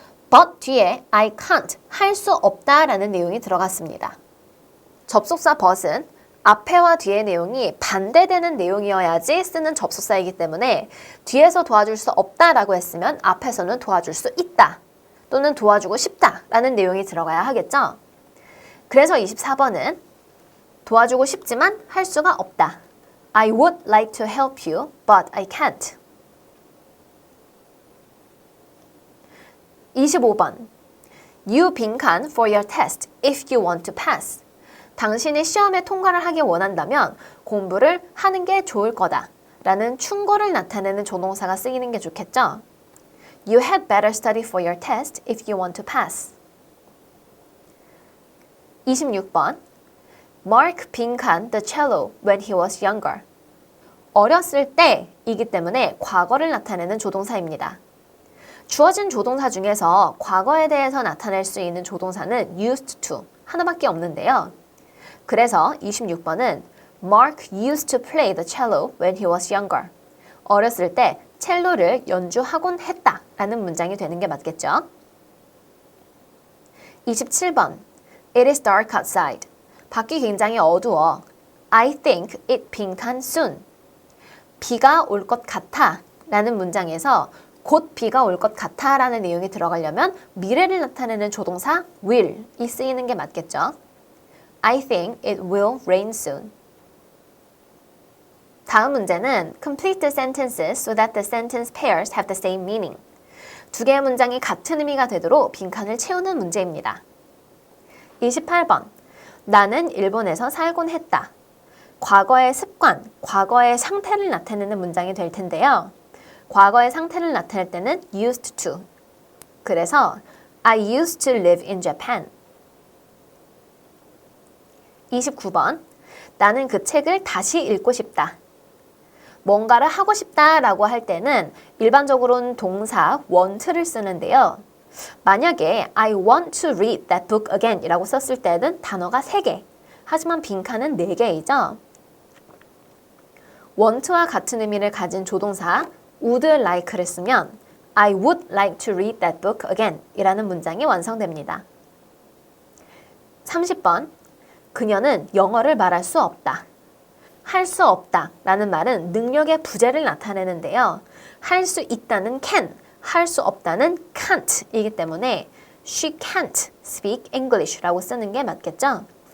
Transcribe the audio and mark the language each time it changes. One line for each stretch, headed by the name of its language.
Korean: but 뒤에
English: I can't,
Korean: 할 수 없다 라는 내용이 들어갔습니다. 접속사 but은 앞에와 뒤의 내용이 반대되는 내용이어야지 쓰는 접속사이기 때문에 뒤에서 도와줄 수 없다라고 했으면 앞에서는 도와줄 수 있다 또는 도와주고 싶다 라는 내용이 들어가야 하겠죠. 그래서 24번은 도와주고 싶지만 할 수가 없다.
English: I would like to help you, but I can't. 25번 You 빈칸 for your test if you want to pass.
Korean: 당신이 시험에 통과를 하기 원한다면 공부를 하는 게 좋을 거다 라는 충고를 나타내는 조동사가 쓰이는 게 좋겠죠.
English: You had better study for your test if you want to pass. 26번 Mark 빈칸 the cello when he was younger.
Korean: 어렸을 때이기 때문에 과거를 나타내는 조동사입니다. 주어진 조동사 중에서 과거에 대해서 나타낼 수 있는 조동사는 used to 하나밖에 없는데요. 그래서 26번은
English: Mark used to play the cello when he was younger.
Korean: 어렸을 때 첼로를 연주하곤 했다 라는 문장이 되는 게 맞겠죠.
English: 27번 It is dark outside.
Korean: 밖이 굉장히 어두워.
English: I think it 빈칸 soon.
Korean: 비가 올 것 같아 라는 문장에서 곧 비가 올 것 같아 라는 내용이 들어가려면 미래를 나타내는 조동사 will이 쓰이는 게 맞겠죠.
English: I think it will rain soon. 다음 문제는 complete the sentences so that the sentence pairs have the same meaning.
Korean: 두 개의 문장이 같은 의미가 되도록 빈칸을 채우는 문제입니다. 28번 나는 일본에서 살곤 했다. 과거의 습관, 과거의 상태를 나타내는 문장이 될 텐데요. 과거의 상태를 나타낼 때는 used to. 그래서
English: I used to live in Japan.
Korean: 29번 나는 그 책을 다시 읽고 싶다. 뭔가를 하고 싶다라고 할 때는 일반적으로는 동사 want를 쓰는데요. 만약에
English: I want to read that book again
Korean: 이라고 썼을 때는 단어가 3개, 하지만 빈칸은 4개이죠.
English: want와
Korean: 같은 의미를 가진 조동사
English: would like를 쓰면 I would like to read that book again
Korean: 이라는 문장이 완성됩니다. 30번 그녀는 영어를 말할 수 없다. 할 수 없다 라는 말은 능력의 부재를 나타내는데요. 할 수 있다는 can, 할 수 없다는 can't 이기 때문에
English: she can't speak English
Korean: 라고 쓰는 게 맞겠죠?